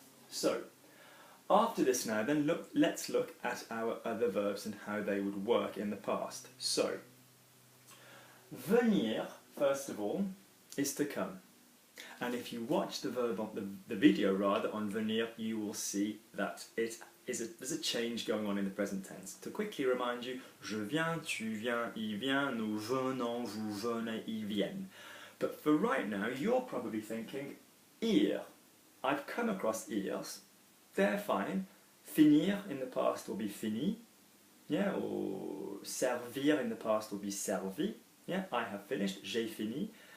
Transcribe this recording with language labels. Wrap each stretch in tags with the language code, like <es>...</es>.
<en>So, after this now, then let's look at our other verbs and how they would work in the past. So, venir, first of all, is to come. And if you watch the verb on the video rather on venir, you will see that there's a change going on in the present tense. To quickly remind you,</en> <fr>je viens, tu viens, il vient, nous venons, vous venez, ils viennent.</fr> <en>But for right now, you're probably thinking, ir. I've come across irs, they're fine. Finir in the past will be fini, yeah, or servir in the past will be servi, yeah, I have finished,</en> <fr>j'ai fini.</fr>